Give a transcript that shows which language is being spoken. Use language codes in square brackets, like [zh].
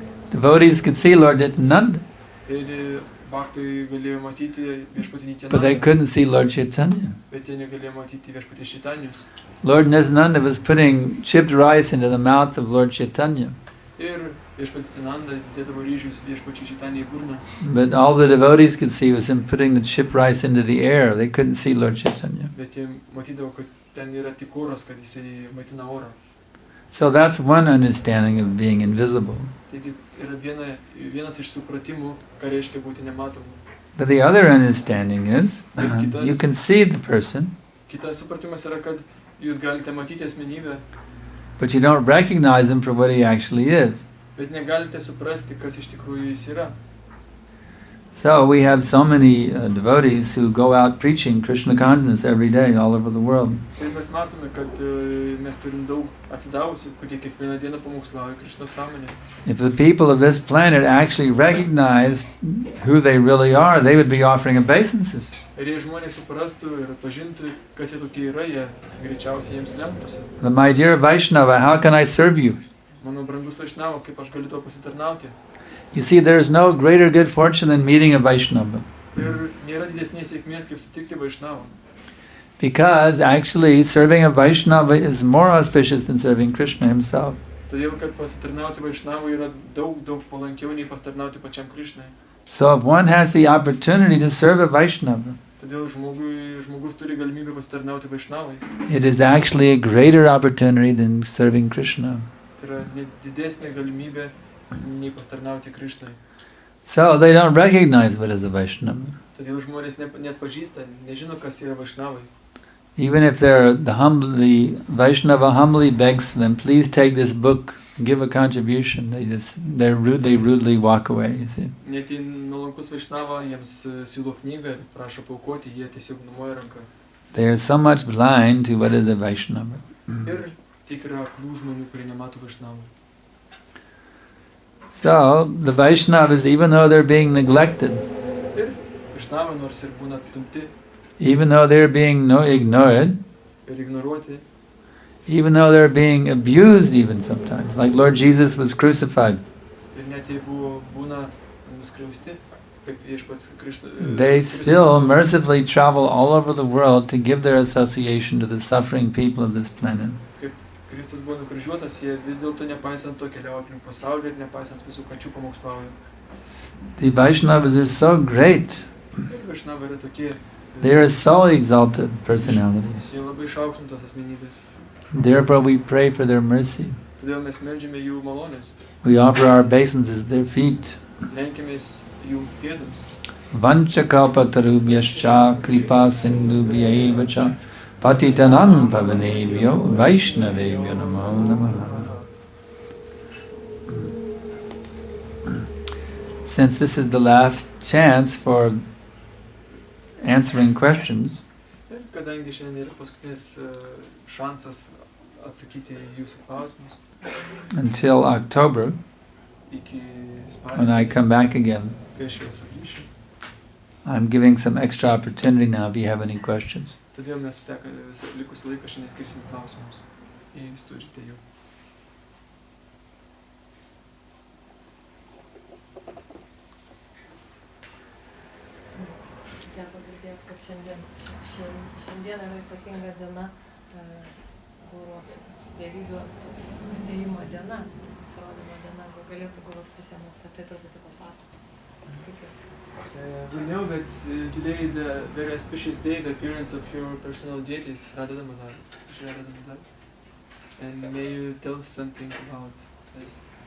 [en] Devotees could see Lord Nityananda, [lt] Ir bhaktai galėjo matyti viešpatinį [en] but they [lt] Nityanandą, [en] couldn't see Lord Chaitanya. [lt] bet jie negalėjo matyti viešpatį Čaitanijos. [en] Lord Nityananda was putting chipped rice into the mouth of Lord Chaitanya, [lt] Ir viešpats Nityananda dėdavo ryžius viešpačiui Čaitanijai į burną. [en] but all the devotees could see was him putting the chipped rice into the air. They couldn't see Lord Chaitanya. [lt] Bet jie matydavo, kad ten yra tik oras, kad jisai maitina orą. [en] So that's one understanding of being invisible. [lt] Taigi yra vienas iš supratimų, ką reiškia būti nematomu. [en] But the other understanding is you can see the person, [lt] Kitas supratimas yra, kad jūs galite matyti asmenybę, [en] but you don't recognize him for what he actually is. [lt] bet negalite suprasti, kas iš tikrųjų jis yra. [en] So we have so many devotees who go out preaching Krishna consciousness every day all over the world. [lt] Ir mes matome, kad mes turim daug atsidavusių, kurie kiekvieną dieną pamokslauja Krišnos sąmonę. [en] If the people of this planet actually recognized who they really are, they would be offering obeisances. [lt] Ir jei žmonės suprastų ir atpažintų, kas jie tokie yra, jie greičiausiai jiems lemtųsi. [en] But my dear Vaishnava, how can I serve you? [lt] Mano brangus Vaishnava, kaip aš galiu to pasitarnauti? [en] You see, there is no greater good fortune than meeting a Vaishnava. [lt] Ir nėra didesnės sėkmės, kaip sutikti Vaishnavą. [en] Because actually serving a Vaishnava is more auspicious than serving Krishna himself. [lt] Todėl, kad pasitarnauti Vaishnavui yra daug palankiau nei pasitarnauti pačiam Krišnai. [en] So if one has the opportunity to serve a Vaishnava, [lt] Todėl žmogus turi galimybę pasitarnauti Vaishnavui. [en] it is actually a greater opportunity than serving Krishna. [lt] Tai yra didesnė galimybė nei pasitarnauti Krišnai. [en] So they don't recognize what is a Vaishnava. [lt] Todėl žmonės net pažįsta, nežino, kas yra Vaishnavai. [en] Even if the Vaishnava humbly begs them, please take this book, give a contribution, they rudely walk away, you see. [lt] Net į nuolankus Vaishnava jiems siūlo knygą ir prašo paaukoti, jie tiesiog numoja ranką. [en] They are so much blind to what is a Vaishnava. [lt] Ir tik yra aklų žmonių, kurie nemato Vaishnavų. [en] So the Vaishnavas, even though they're being neglected, [lt] Ir Vaishnavai nors ir būna atstumti [en] even though they're being ignored, [lt] ir ignoruoti, [en] even though they're being abused even sometimes, like Lord Jesus was crucified, [lt] ir net jei būna nuskriausti, kaip viešpats [en] they still mercifully travel all over the world to give their association to the suffering people of this planet. [lt] Kaip Kristus buvo nukryžiuotas, jie vis dėlto nepaisant to keliauja aplink pasaulį ir nepaisant visų kančių pamokslauja. [en] The Vaishnavas are so great. [lt] Ir Vaishnavai yra tokie. [en] They are so exalted personalities. [lt] Jie labai išaukštintos asmenybės. [en] Therefore we pray for their mercy. [lt] Todėl mes meldžiame jų malonės. [en] We offer our obeisances at their feet. [lt] Lenkimės jų pėdams. [sa] Vanchakalpatarubhyascha kripa sindubhyaiva cha patitanam pavanebhyo vaishnavebhyo namo namaha. [en] Since this is the last chance for answering questions, [lt] Ir kadangi šiandien yra paskutinis šansas atsakyti į jūsų klausimus [en] until October, [lt] iki [en] when I [lt] spalio, [en] come back again, [lt] kai aš vėl sugrįšiu. [en] I'm giving some extra opportunity now if you have any questions. [lt] Todėl mes visą likusį laiką šiandien skirsim klausimus, jei jūs turite jų. Teko girdėti, kad šiandien yra ypatinga diena, guru dievybių atėjimo diena, pasirodymo diena. Gal galėtų guru visiems apie tai truputį papasakoti? [en] We know that today is a very auspicious day, the appearance of your personal deities, Radha-Damodar. And may you tell us something about this?